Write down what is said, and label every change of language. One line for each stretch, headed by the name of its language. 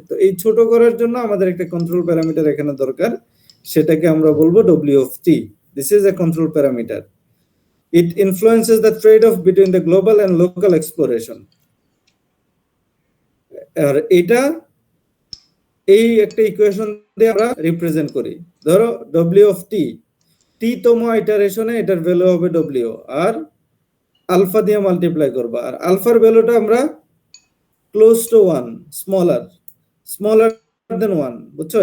Bangla: তো এই ছোট করার জন্য আমাদের একটা কন্ট্রোল প্যারামিটার এখানে দরকার, সেটাকে আমরা বলবো W of t.
English: This is a control parameter. It influences the trade-off between the global and local exploration.
Bangla: আর এটা এই একটা ইকুয়েশন দিয়ে আমরা রিপ্রেজেন্ট করি। ধরো W of t, তম ইটারেশনে এটার ভ্যালু হবে W, আর আলফা দিয়ে মাল্টিপ্লাই করবা, আর আলফার ভ্যালুটা আমরা ক্লোজ টু 1, স্মলার দেন 1, বুঝছো?